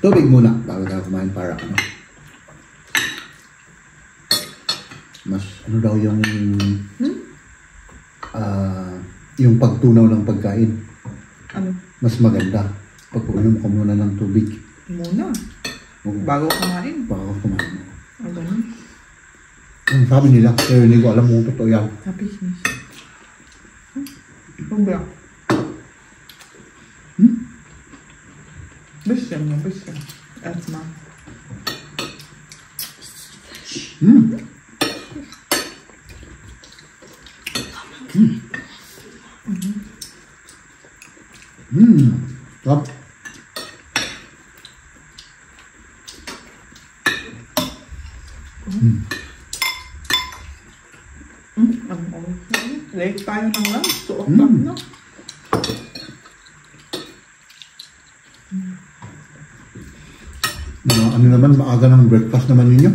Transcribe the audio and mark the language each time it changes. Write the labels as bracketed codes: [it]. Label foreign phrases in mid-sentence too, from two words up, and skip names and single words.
[tl] Tubig muna bago tayo kumain para ano. Mas ano daw yung yung pagtunaw ng pagkain. Ano? Mas maganda pag uminom ka muna ng tubig. Muna? Oo. Bago kumain? Bago kumain. Ganun? Ang sabi nila, pero hindi ko alam kung totoo yan. [en] Happy finish. Ubra. [de] Bisschen. Erstmal. Top. [tl] Late tayo ng lunch. 2 o'clock na. Ano naman, maaga ng breakfast naman ninyo?